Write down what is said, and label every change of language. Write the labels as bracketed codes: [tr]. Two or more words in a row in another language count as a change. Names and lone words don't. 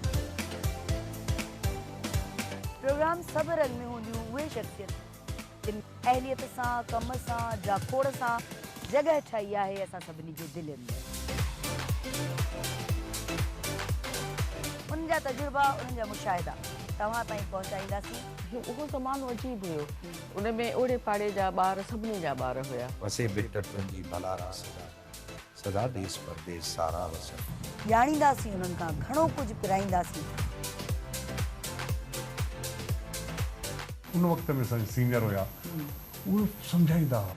[sd] پروگرام صبرن میں ہوں وہ شخصیت جن اہلیت سان, کم سان, جاکھوڑ سان جگہ ٹھائی ہے اساں سبنی کے دل میں. ان جا تجربہ, ان جا مشاہدہ تواں تائیں پہنچائینداسیں. وہ زمانو عجیب ہو, ان میں اوڑے پاڑے جا ॿार सभिनी जा ॿार हुया. वसे बिट तुंहिंजी भलारा सदा देश परदेस सारा वसन. ॼाणींदासीं उन्हनि खां घणो कुझु पिराईंदासीं. उन वक़्त में सीनियर हुया, उहे सम्झाईंदा हुआ.